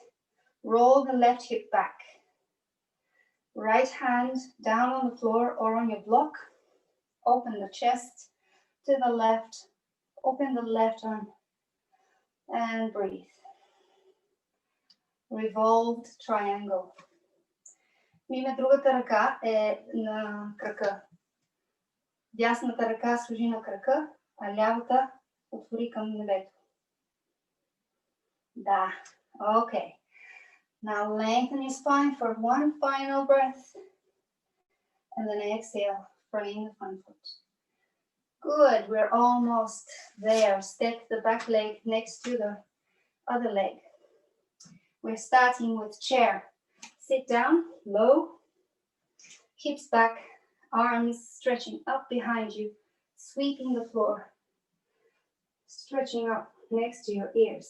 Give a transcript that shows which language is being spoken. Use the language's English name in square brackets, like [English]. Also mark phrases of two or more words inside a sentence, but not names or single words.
[English] Roll the left hip back. Right hand down on the floor or on your block. Open the chest to the left. Open the left arm and breathe. Revolved triangle. [Bulgarian] Миме другата ръка е на крака. Дясната ръка служи на крака, а лявата отвори към небето. Да, okay. [English] Now lengthen your spine for one final breath. And then exhale, frame the front foot. Good, we're almost there. Step the back leg next to the other leg. We're starting with chair. Sit down, low, hips back, arms stretching up behind you, sweeping the floor, stretching up next to your ears.